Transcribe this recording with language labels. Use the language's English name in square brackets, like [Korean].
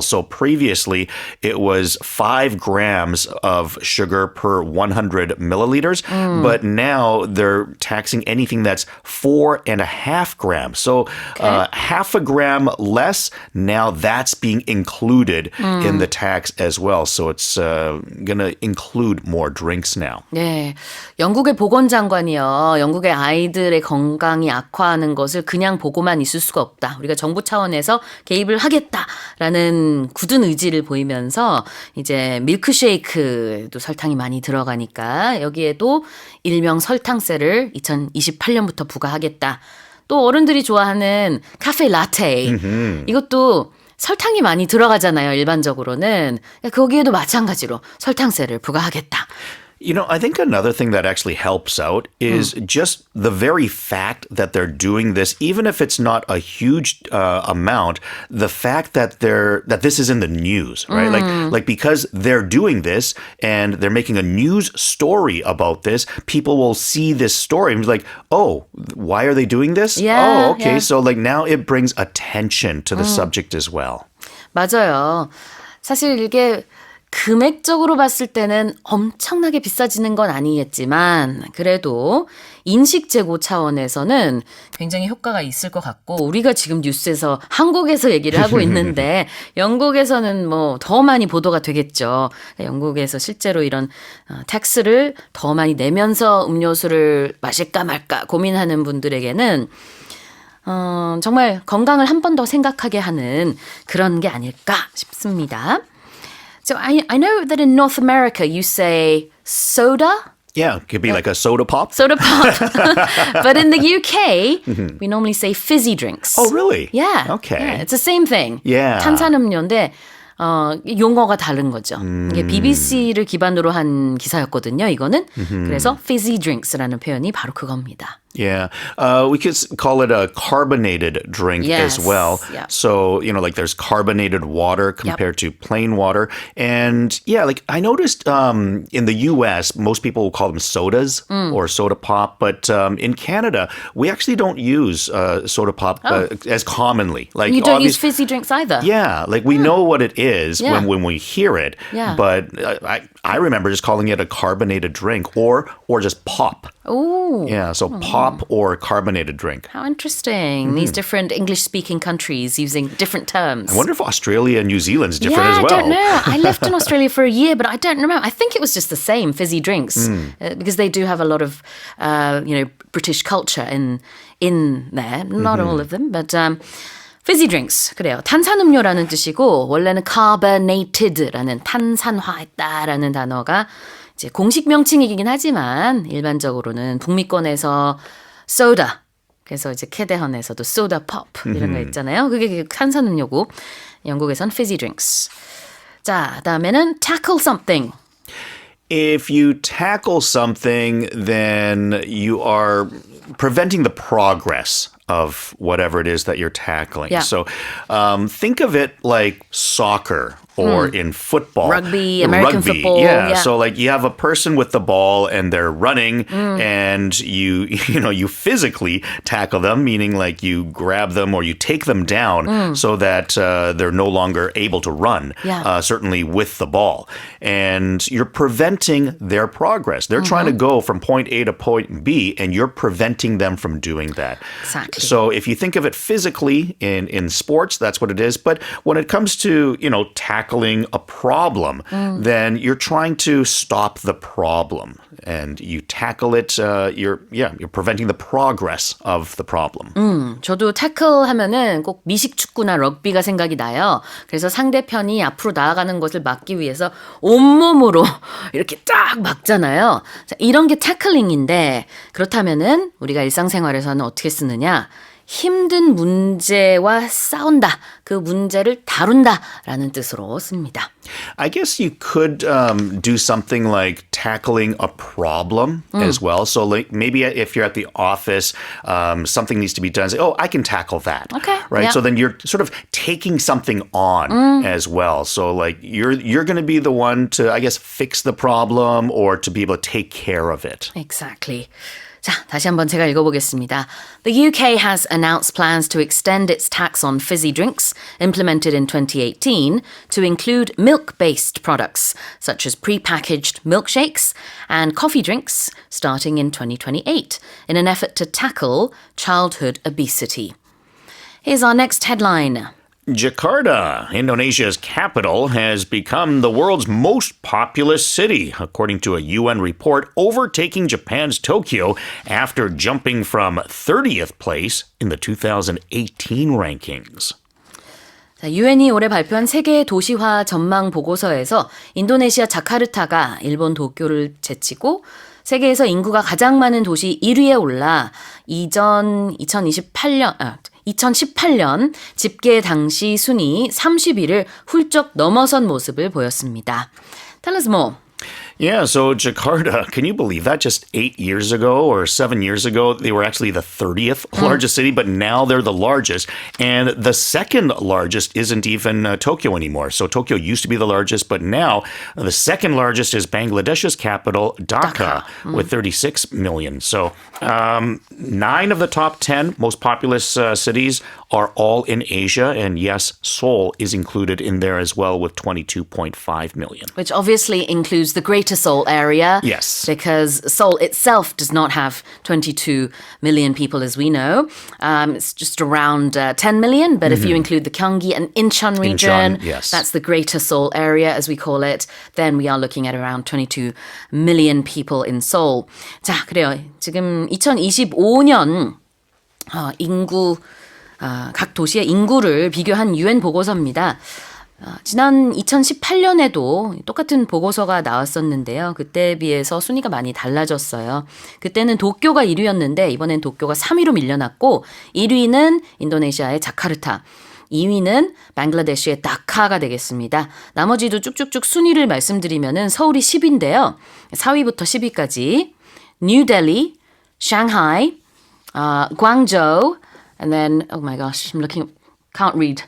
[English] So previously, it was 5 grams of sugar per 100 milliliters. But now they're taxing anything that's 4.5 grams. So half a gram less. Now that's being included in the tax as well. So it's going to include more drinks now. [Korean] 네, 영국의 보건장관이요. 영국의 아이들의 건강이 악화하는 것을 그냥 보고만 있을 수가 없다. 우리가 정부 차원에서 개입을 하겠다라는 굳은 의지를 보이면서 이제 밀크쉐이크도 설탕이 많이 들어가니까 여기에도 일명 설탕세를 2028년부터 부과하겠다. 또 어른들이 좋아하는 카페 라테 이것도 설탕이 많이 들어가잖아요. 일반적으로는. 거기에도 마찬가지로 설탕세를 부과하겠다. [English] You know, I think another thing that actually helps out is just the very fact that they're doing this, even if it's not a huge amount, the fact that this is in the news, right? Like because they're doing this and they're making a news story about this, people will see this story and be like, oh, why are they doing this? Yeah, oh, okay. yeah. So like now it brings attention to the subject as well. [Korean] 맞아요. 사실 이게 금액적으로 봤을 때는 엄청나게 비싸지는 건 아니겠지만 그래도 인식 제고 차원에서는 굉장히 효과가 있을 것 같고 우리가 지금 뉴스에서 한국에서 얘기를 하고 있는데 영국에서는 뭐 더 많이 보도가 되겠죠. 영국에서 실제로 이런 텍스를 더 많이 내면서 음료수를 마실까 말까 고민하는 분들에게는 정말 건강을 한 번 더 생각하게 하는 그런 게 아닐까 싶습니다. [English] So I know that in North America you say soda, Yeah, it could be like a soda pop. soda pop. But in the UK, we normally say fizzy drinks. Oh, really? Yeah. Okay. Yeah, it's the same thing. Yeah. [Korean] 탄산음료인데 용어가 다른 거죠. 이게 BBC를 기반으로 한 기사였거든요. 이거는. 그래서 fizzy drinks라는 표현이 바로 그겁니다. [English] Yeah. We could call it a carbonated drink Yes. as well. Yeah. So, you know, like there's carbonated water compared to plain water. And yeah, like I noticed in the US, most people will call them sodas or soda pop. But in Canada, we actually don't use soda pop as commonly. Like You don't use fizzy drinks either. Yeah, like we know what it is Yeah. when we hear it. Yeah. But I remember just calling it a carbonated drink or just pop. Oh. Yeah, so pop or carbonated drink. How interesting. These different English-speaking countries using different terms. I wonder if Australia and New Zealand's different Yeah, as well. I don't know. I lived in Australia for a year, but I don't remember. I think it was just the same, fizzy drinks, because they do have a lot of, British culture in there. Not all of them, but fizzy drinks. [Korean] 그래요. 탄산음료라는 뜻이고 원래는 carbonated라는 탄산화했다라는 단어가 이제 공식 명칭이긴 하지만 일반적으로는 북미권에서 soda. 그래서 이제 캐대헌에서도 soda pop 이런 거 있잖아요. 그게 탄산음료고 영국에선 fizzy drinks. 자, 다음에는 tackle something. [English] If you tackle something, then you are preventing the progress of whatever it is that you're tackling. Yeah. So think of it like soccer or in football. Rugby, American football, Yeah. yeah. So like you have a person with the ball and they're running and you physically tackle them, meaning like you grab them or you take them down so that they're no longer able to run, Yeah. certainly with the ball. And you're preventing their progress. They're trying to go from point A to point B and you're preventing them from doing that. Exactly. So if you think of it physically in sports, that's what it is. But when it comes to, tackling a problem, then you're trying to stop the problem. And you tackle it, you're preventing the progress of the problem. [Korean] 저도 태클 하면은 꼭 미식축구나 럭비가 생각이 나요. 그래서 상대편이 앞으로 나아가는 것을 막기 위해서 온몸으로 이렇게 딱 막잖아요. 자, 이런 게 태클링인데 그렇다면은 우리가 일상생활에서는 어떻게 쓰느냐? 힘든 문제와 싸운다. 그 문제를 다룬다라는 뜻으로 씁니다. [English] I guess you could do something like tackling a problem as well. So like maybe if you're at the office, something needs to be done. Say, oh, I can tackle that. Okay, Right. yeah. So then you're sort of taking something on as well. So like you're going to be the one to, I guess, fix the problem or to be able to take care of it. Exactly. [Korean] 자, 다시 한번 제가 읽어보겠습니다. [English] The UK has announced plans to extend its tax on fizzy drinks implemented in 2018 to include milk-based products such as pre-packaged milkshakes and coffee drinks starting in 2028 in an effort to tackle childhood obesity. Here's our next headline. Jakarta, Indonesia's capital, has become the world's most populous city, according to a UN report, overtaking Japan's Tokyo after jumping from 30th place in the 2018 rankings. [Korean] 유엔이 올해 발표한 세계 도시화 전망 보고서에서 인도네시아 자카르타가 일본 도쿄를 제치고 세계에서 인구가 가장 많은 도시 1위에 올라 2018년 집계 당시 순위 30위를 훌쩍 넘어선 모습을 보였습니다. [English] Tell us more. Yeah, so Jakarta, can you believe that? Just 8 years ago or 7 years ago, they were actually the 30th largest city, but now they're the largest. And the second largest isn't even Tokyo anymore. So Tokyo used to be the largest, but now the second largest is Bangladesh's capital, Dhaka, with 36 million. So 9 of the top 10 most populous cities are all in Asia. And yes, Seoul is included in there as well with 22.5 million. Which obviously includes the Greater Seoul area. Yes. Because Seoul itself does not have 22 million people as we know. It's just around 10 million. But if you include the Gyeonggi and Incheon region, yes. that's the Greater Seoul area as we call it, then we are looking at around 22 million people in Seoul. [Korean] 자, 그래요. 지금 2025년 인구 각 도시의 인구를 비교한 유엔 보고서입니다. 지난 2018년에도 똑같은 보고서가 나왔었는데요. 그때에 비해서 순위가 많이 달라졌어요. 그때는 도쿄가 1위였는데 이번엔 도쿄가 3위로 밀려났고 1위는 인도네시아의 자카르타, 2위는 방글라데시의 다카가 되겠습니다. 나머지도 쭉쭉쭉 순위를 말씀드리면은 서울이 10위인데요. 4위부터 10위까지 뉴델리, 샹하이, 광저우, [English] and then oh my gosh, I'm looking, can't read.